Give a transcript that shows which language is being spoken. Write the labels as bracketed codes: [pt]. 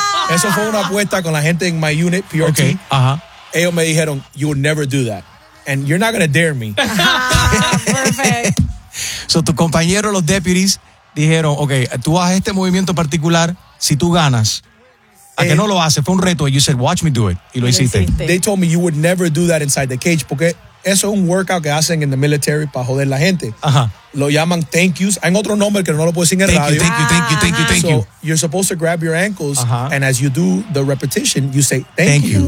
[es] Eso fue una apuesta con la gente en [en] my unit, [es] PRT. Okay. Uh-huh. Ellos me dijeron, [en] you will never do that. And you're not going to dare me. Perfect. [es] So, tu compañero, los deputies, dijeron, okay, tú haz este movimiento particular, si tú ganas. ¿A que no lo haces? Fue un reto. [en] You said, watch me do it. [es] Y lo hiciste. [en] They told me you would never do that inside the cage [es] porque eso es un workout que hacen [en] en the military [es] para joder la gente. Ajá. Lo llaman thank yous. Hay otro nombre que no lo puedo decir en el radio. [en] Thank you. So, you're supposed to grab your ankles and as you do the repetition, you say, thank you.